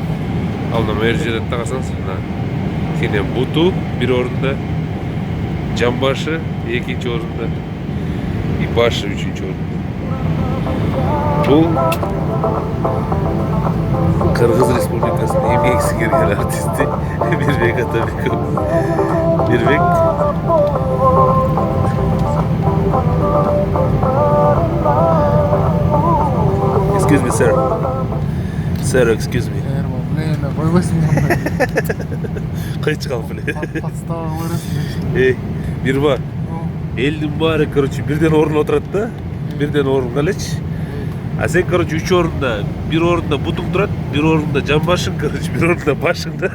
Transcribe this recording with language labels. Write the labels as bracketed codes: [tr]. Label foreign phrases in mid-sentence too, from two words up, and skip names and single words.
[ky] Ал мына жерде карасаңыз, кене буту бир орунда, жамбашы экинчи орунда. И башы үчүнчү орунда. Бул Кыргыз Республикасынын эмгек сиңирген артисти Мирбек Атабеков. Мирбек. [en] Excuse me, sir. Sir, excuse me. [ky] Кайчы калып эле. Подстава көрөсүң. Мирба. Элдин баары, короче, бирден орун отурат да, бирден орунга элечи. А сен, короче, 3 орунда, бир орунда бутуң турат, бир орунда жамбашың, короче, бир орунда башың да.